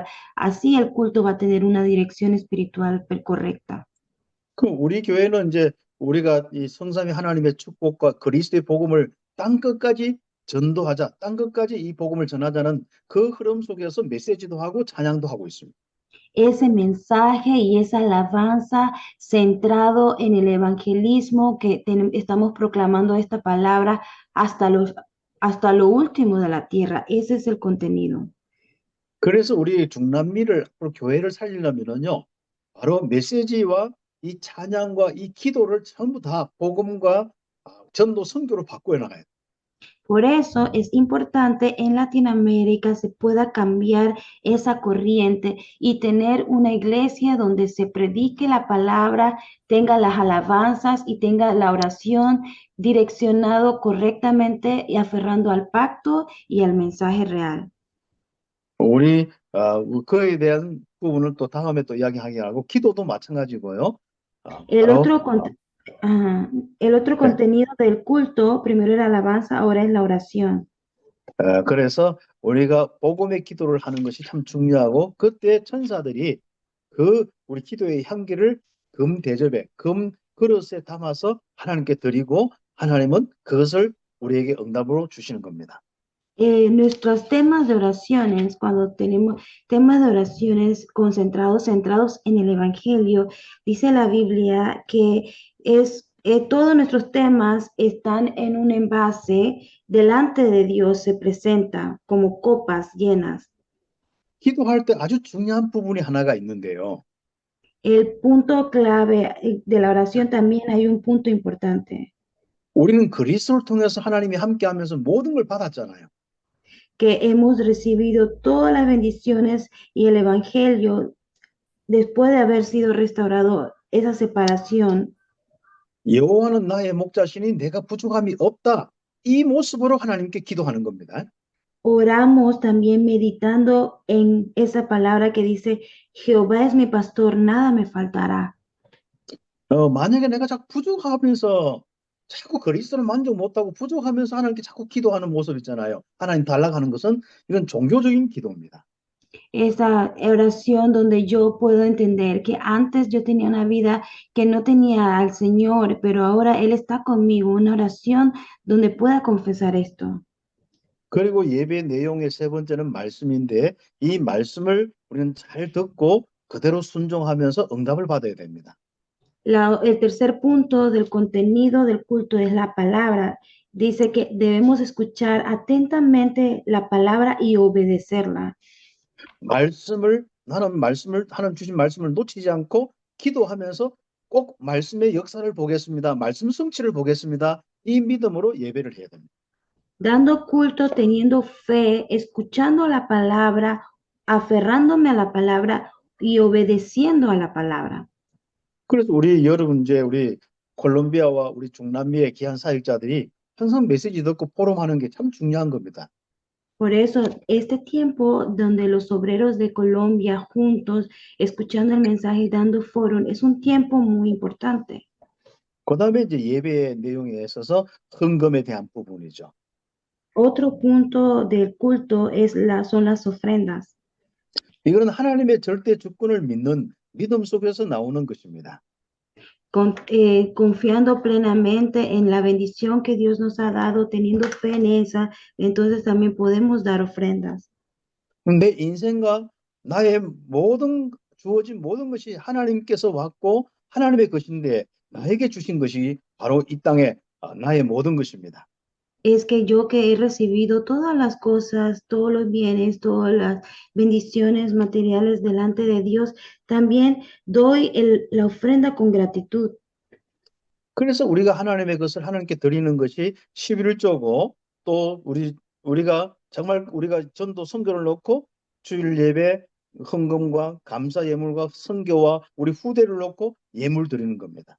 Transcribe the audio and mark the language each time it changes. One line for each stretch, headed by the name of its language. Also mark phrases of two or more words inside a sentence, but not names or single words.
Spanish: Así el culto va a tener una dirección espiritual correcta.
Korean: 우리 교회는 이제 우리가 이 성삼위 하나님의 축복과 그리스도의 복음을 땅 끝까지 전도하자, 땅 끝까지 이 복음을 전하자는 그 흐름 속에서 메시지도 하고 찬양도 하고 있습니다.
Spanish: Ese mensaje y esa alabanza centrado en el evangelismo que estamos proclamando esta palabra hasta los hasta lo último de la tierra. Ese es el contenido.
Korean: 그래서 우리 중남미를 앞으로 교회를 살리려면은요, 바로 메시지와 이 찬양과 이 기도를 전부 다 복음과 전도 선교로 바꾸어 나가야 돼요.
Spanish: Por eso es importante en Latinoamérica se pueda cambiar esa corriente y tener una iglesia donde se predique la palabra, tenga las alabanzas y tenga la oración direccionado correctamente y aferrando al pacto y al mensaje real.
Korean: 우리 그에 대한 부분을 또 다음에 또 이야기하게 하고 기도도 마찬가지고요.
Spanish: El
Korean: 바로
Spanish: otro, ajá, el otro
Korean: 네.
Spanish: contenido del culto, primero la alabanza, ahora es la oración.
Korean: 그래서 우리가 복음의 기도를 하는 것이 참 중요하고 그때 천사들이 그 우리 기도의 향기를 금 대접에 금 그릇에 담아서 하나님께 드리고 하나님은 그것을 우리에게 응답으로 주시는 겁니다.
Spanish: Nuestros temas de oraciones, cuando tenemos temas de oraciones concentrados, centrados en el Evangelio, dice la Biblia que todos nuestros temas están en un envase delante de Dios, se presenta como copas llenas.
Korean: 기도할 때 아주 중요한 부분이 하나가 있는데요.
Spanish: El punto clave de la oración también hay un punto importante,
Korean: 우리는 그리스도를 통해서 하나님이 함께하면서 모든 걸 받았잖아요.
Spanish: que hemos recibido todas las bendiciones y el Evangelio después de haber sido restaurado esa separación.
Korean: 여호와는 나의 목자시니 내가 부족함이 없다. 이 모습으로 하나님께 기도하는 겁니다.
Spanish: Oramos también meditando en esa palabra que dice, Jehová es mi pastor, nada me faltará.
Korean: 만약에 내가 자꾸 부족하면서 자꾸 그리스도를 만족 못하고 부족하면서 하나님께 자꾸 기도하는 모습 있잖아요. 하나님 달라고 하는 것은 이건 종교적인 기도입니다.
Spanish: Esa oración donde yo puedo entender que antes yo tenía una vida que no tenía al Señor, pero ahora Él está conmigo, una oración donde pueda confesar esto.
Korean: 그리고 예배 내용의 세 번째는 말씀인데 이 말씀을 우리는 잘 듣고 그대로 순종하면서 응답을 받아야 됩니다.
Spanish: El tercer punto del contenido del culto es la palabra. Dice que debemos escuchar atentamente la palabra y obedecerla.
Korean: 하나님 주신 말씀을 놓치지 않고 기도하면서 꼭 말씀의 역사를 보겠습니다. 말씀 성취를 보겠습니다. 이 믿음으로 예배를 해야 됩니다.
Spanish: Dando culto, teniendo fe, escuchando la palabra, aferrándome a la palabra y obedeciendo a la palabra.
Korean: 그래서 여러분 이제 우리 콜롬비아와 우리 중남미의 귀한 사역자들이 항상 메시지 듣고 포럼하는 게 참 중요한 겁니다.
Spanish: Por eso, este tiempo donde los obreros de Colombia juntos, escuchando el mensaje y dando foro, es un tiempo muy importante.
Korean: 그다음에 이제 예배의 내용에 있어서 헌금에 대한 부분이죠.
Spanish: Otro punto del culto son las ofrendas.
Korean: 이거는 하나님의 절대 주권을 믿는 믿음 속에서 나오는 것입니다.
Spanish: Confiando plenamente en la bendición que Dios nos ha dado, teniendo fe en esa, entonces también podemos dar ofrendas.
Korean: 내 인생과 나의 주어진 모든 것이 하나님께서 왔고 하나님의 것인데 나에게 주신 것이 바로 이 땅에 나의 모든 것입니다.
Spanish: Es que yo que he recibido todas las cosas, todos los bienes, todas las bendiciones materiales delante de Dios, también doy la ofrenda con gratitud.
Korean: 그래서 우리가 하나님의 것을 하나님께 드리는 것이 11조고 또 우리가 정말 우리가 전도 선교를 놓고 주일 예배 헌금과 감사 예물과 선교와 우리 후대를 놓고 예물 드리는 겁니다.